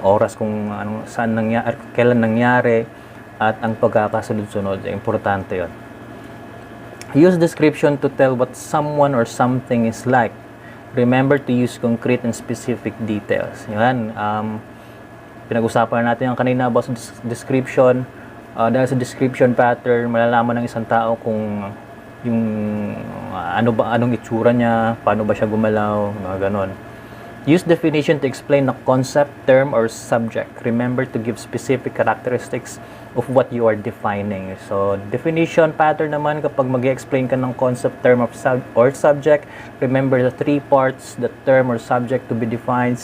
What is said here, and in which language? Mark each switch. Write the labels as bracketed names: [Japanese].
[Filipino] Oras kung saan nangyari, kailan nangyari, at ang pagkakasunod-sunod. Importante yon. [English] Use description to tell what someone or something is like. Remember to use concrete and specific details. [Filipino] Yan. Pinag-usapan natin yung kanina about description. Dahil sa description pattern, malalaman ng isang tao kung yung anong itsura niya, paano ba siya gumalaw, mga ganon. [English] Use definition to explain a concept, term, or subject. Remember to give specific characteristics of what you are defining. So, definition pattern [Filipino] naman, kapag mag-explain ka ng [English] concept, term, or subject, remember the three parts: the term or subject to be defined.